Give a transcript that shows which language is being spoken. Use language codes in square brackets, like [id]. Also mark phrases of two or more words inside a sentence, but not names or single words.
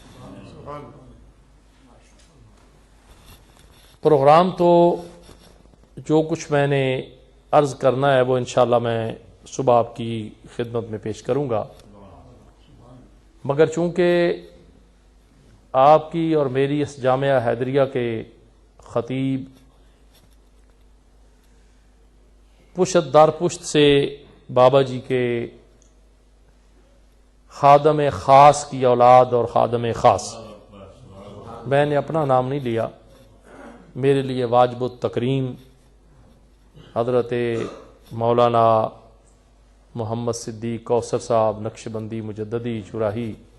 [ur] پروگرام تو جو کچھ میں نے عرض کرنا ہے وہ انشاءاللہ میں صبح آپ کی خدمت میں پیش کروں گا، مگر چونکہ آپ کی اور میری اس جامعہ حیدریہ کے خطیب پشت در پشت سے بابا جی کے خادم خاص کی اولاد اور خادم خاص، میں نے اپنا نام نہیں لیا، میرے لیے واجب التکریم حضرت مولانا محمد صدیق کوثر صاحب نقشبندی مجددی چوراہی،